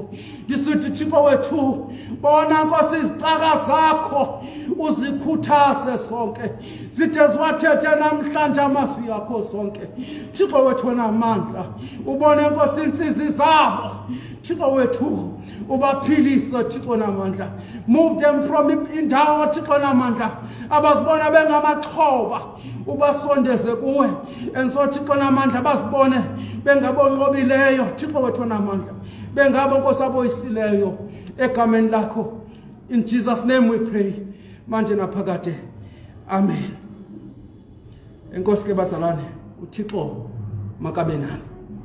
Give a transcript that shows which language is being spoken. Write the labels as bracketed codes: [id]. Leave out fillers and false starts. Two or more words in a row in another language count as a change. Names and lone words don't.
[xh] Ndisithi Thixo wethu bona Nkosi izicaka zakho uzikhuthaze sonke zide ziwathethe namhlanje amazwi akho sonke. Thixo wethu namandla ubone Nkosi insizi zabo. Thixo wethu ubaphilise Thixo namandla. [en] Move them from [xh] indawo Thixo namandla abazibona bengamaxhoba ubasondeze kuwe [en] and so [xh] Thixo namandla bazibone bengabonqobileyo. Thixo wethu namandla bengabo Nkosi aboyisileyo egameni lakho. [en] In Jesus' name we pray [xh] manje naphakade. [en] Amen. [xh] Enkosi ke bazalwane uThixo makabe nani.